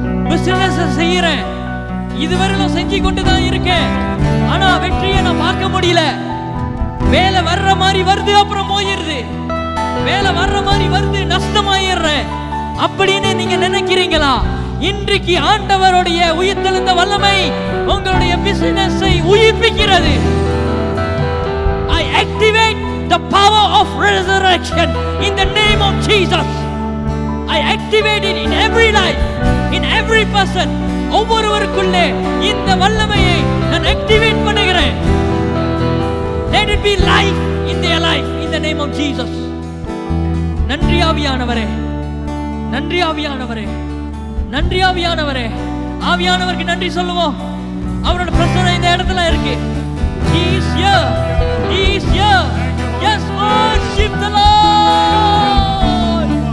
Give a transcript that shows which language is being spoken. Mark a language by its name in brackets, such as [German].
[Tamil] Business செய்யறேன், இதுவரையிலும் செஞ்சு கொண்டுதான் இருக்கேன், ஆனா வெற்றியை நான் பார்க்க முடியல. வேலை வர்ற மாதிரி வருது, அப்புறம் போயிருது. வேலை வர்ற மாதிரி வருது, நஷ்டமாயிடுறேன் அப்படின்னு நீங்க நினைக்கிறீங்களா? இன்றைக்கு ஆண்டவருடைய உயிர்த்தெழுந்த வல்லமை உங்களுடைய பிசினஸை உயிர்ப்பிக்கிறது. [English] I activate the power of resurrection in the name of Jesus. I activate it in every life, in every person. [Tamil] ஒவ்வொருவருக்குள்ளே இந்த வல்லமையை நான் ஆக்டிவேட் பண்ணுகிறேன். [English] Let it be life in their life in the name of Jesus. [Tamil] நன்றி ஆவியானவரே, நன்றி ஆவியானவரே, நன்றி ஆவியானவரே. ஆவியானவருக்கு நன்றி சொல்லுவோம். அவரோட பிரசன்னம் இந்த இடத்துல இருக்கு. [English] He is here, he is here. Yes, worship the Lord.